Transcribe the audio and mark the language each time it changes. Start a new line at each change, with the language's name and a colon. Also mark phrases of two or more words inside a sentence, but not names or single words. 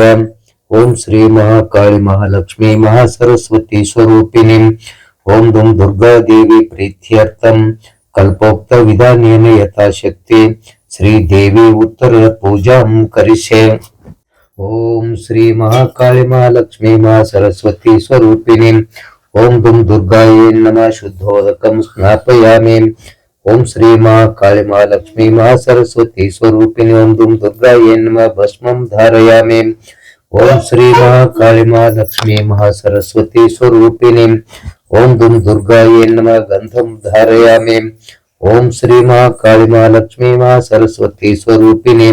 Sanskrit: ಓಂ ಶ್ರೀ ಮಹಾಕಾಳಿ ಮಹಾಲಕ್ಷ್ಮೀ ಮಹಾಸರಸ್ವತಿ ಸ್ವರೂಪಿಣಿ ಓಂ ದುಂ ದುರ್ಗಾ ದೇವಿ ಪ್ರೀತ್ಯರ್ಥಂ ಕಲ್ಪೋಕ್ತ ವಿಧಾನೇನ ಯಥಾಶಕ್ತಿ ಶ್ರೀ ದೇವಿ ಉತ್ತರ ಪೂಜಾಂ ಕರಿಷ್ಯೆ. ಓಂ ಶ್ರೀ ಮಹಾಕಾಳಿ ಮಹಾಲಕ್ಷ್ಮೀ ಮಹಾಸರಸ್ವತಿ ಸ್ವರೂಪಿಣಿ ओम दुम दुर्गायै नमः शुद्धोदकं स्नापयामि ओम श्री माँ काली माँ लक्ष्मी माँ सरस्वती स्वरूपिणी ओम दुम दुर्गायै नमः भस्मं धारयामि ओम श्री माँ काली माँ लक्ष्मी माँ सरस्वती स्वरूपिणी ओम दुम दुर्गायै नमः गंधं धारयामि ओम श्री माँ काली माँ लक्ष्मी माँ सरस्वती स्वरूपिणी